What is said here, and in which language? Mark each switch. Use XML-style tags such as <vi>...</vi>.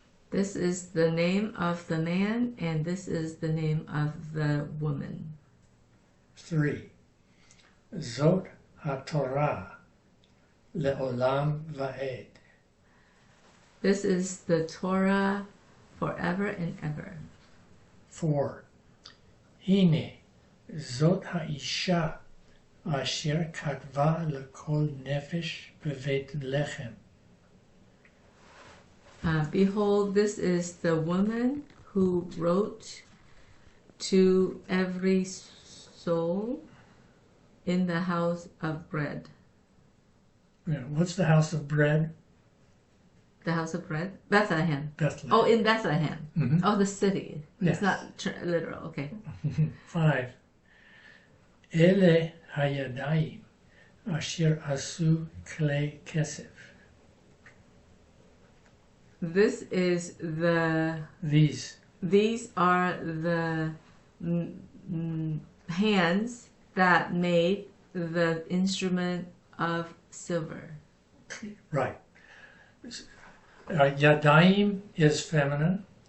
<en>This is the name of the man, and this is the name of the woman.</en> <he>3. זאת התורה לעולם ועד.</he> <en>This is the Torah forever and ever. 4.</en> <he>הנה זאת האישה אשר כתבה לכל נפש בבית לחם.</he> <en>Behold, this is the woman who wrote to every soul in the house of bread. Yeah, what's the house of bread? The house of bread? Bethlehem. Bethlehem. Oh, in Bethlehem. Mhm. Oh, the city. Yes. It's not literal. Okay. 5.</en> <he>אלה הידיים אשר עשו כלי כסף.</he> <en>This is the. These are the hands that made the instrument of silver. Right. Yadayim is feminine.</en>